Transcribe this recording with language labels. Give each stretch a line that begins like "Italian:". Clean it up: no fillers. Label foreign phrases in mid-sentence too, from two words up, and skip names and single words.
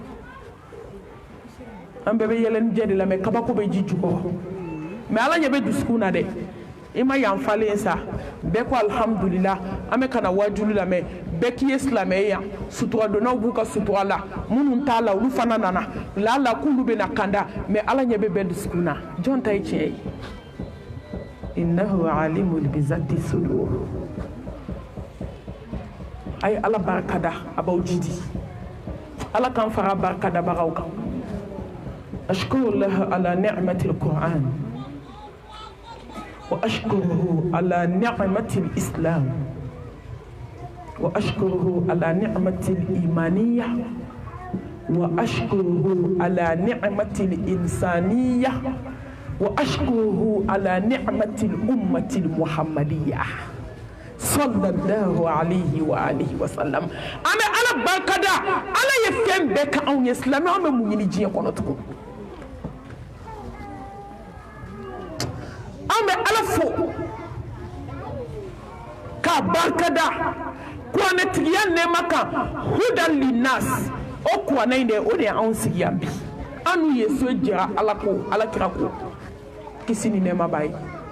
Bambara: an bɛɛ bɛ yɛlɛ ni jɛ de la mais kabako bɛ ji jukɔrɔ mais ala ɲɛ bɛ dusukun na dɛ i ma yanfalen sa bɛɛ ko alhamdulillah an bɛ kana wajulu la mais bɛɛ k'i ye silamɛ ye yan suturadonnaw b'u ka sutura la minnu t'a la olu fana nana lala k'olu bɛna kanda mais ala ɲɛ bɛ bɛɛ dusukun na jɔn ta ye tiɲɛ ye
Arabic: innahu alimul bizati sudur
Bambara: a ye ala barika da a b'aw jidi ala k'an fara barika dabagaw kan
Arabic: ashkurullaha ala ni'matil qur'an وأشكره على نعمة الإسلام وأشكره على نعمة الإيمانية وأشكره على نعمة الإنسانية وأشكره على نعمة الأمة المحمدية صلى الله عليه وآله وسلم أنا على بركة على يفهم بك أو يسلم أنا من يجي يقولون
Bambara: an bɛ ala fo k'a barikada kuranɛtigiya nɛɛma kan
Arabic: hudan linnas
Bambara: o kuranɛ in de o de y'anw sigi yan bi an n'u ye so jɛra ala ko alakira ko kisi ni nɛɛma b'a ye